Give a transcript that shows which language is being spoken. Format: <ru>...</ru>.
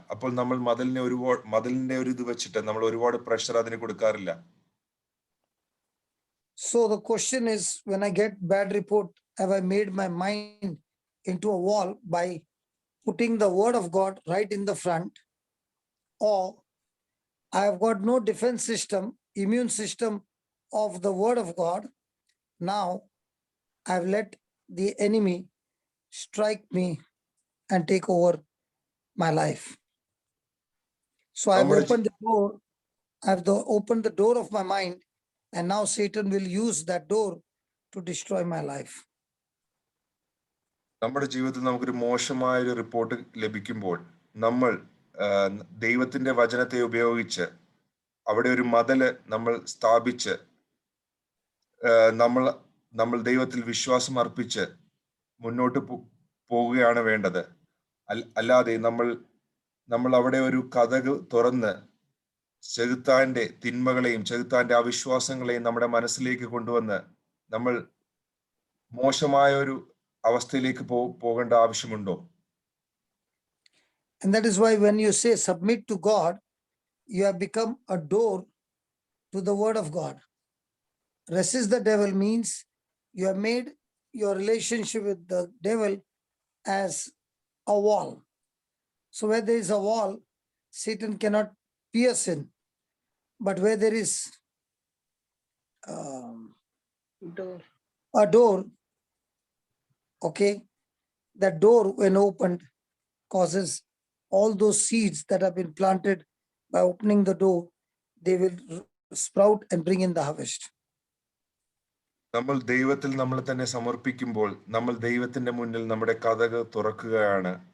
<ml>അപ്പോൾ നമ്മൾ മതിലിന്റെ ഒരു ഇത് വെച്ചിട്ട് നമ്മൾ ഒരുപാട് പ്രഷർ അതിന് കൊടുക്കാറില്ല.</ml> <en>So the question is, when I get bad report, have I made my mind into a wall by putting the word of God right in the front, or I have got no defense system, immune system of the word of God? Now I've let the enemy strike me and take over my life. So I've opened the door, opened the door of my mind, and now Satan will use that door to destroy my life.</en> <ml>നമ്മുടെ ജീവിതത്തിൽ നമുക്കൊരു മോശമായ ഒരു report ലഭിക്കുമ്പോൾ നമ്മൾ ദൈവത്തിന്റെ വചനത്തെ ഉപയോഗിച്ച് അവിടെ ഒരു മതില് നമ്മൾ സ്ഥാപിച്ച് നമ്മൾ ദൈവത്തിൽ വിശ്വാസം അർപ്പിച്ച് മുന്നോട്ട് പോവുകയാണ് വേണ്ടത്. അല്ലാതെ നമ്മൾ അവിടെ ഒരു കതക് തുറന്ന് ചെകുത്താന്റെ തിന്മകളെയും ചെകുത്താന്റെ അവിശ്വാസങ്ങളെയും നമ്മുടെ മനസ്സിലേക്ക് കൊണ്ടുവന്ന് നമ്മൾ മോശമായ ഒരു അവസ്ഥയിലേക്ക് പോകേണ്ട ആവശ്യമുണ്ടോ?</ml> <en>And that is why when you say submit to God, you have become a door to the word of God. Resist the devil means you have made your relationship with the devil as a wall. So where there is a wall, Satan cannot pierce in. But where there is Door. a door, okay, that door when opened causes all those seeds that have been planted by opening the door, they will sprout and bring in the harvest.</en> <ml>നമ്മൾ ദൈവത്തിൽ നമ്മളെ തന്നെ സമർപ്പിക്കുമ്പോൾ നമ്മൾ ദൈവത്തിന്റെ മുന്നിൽ നമ്മുടെ കതക് തുറക്കുകയാണ്.</ml>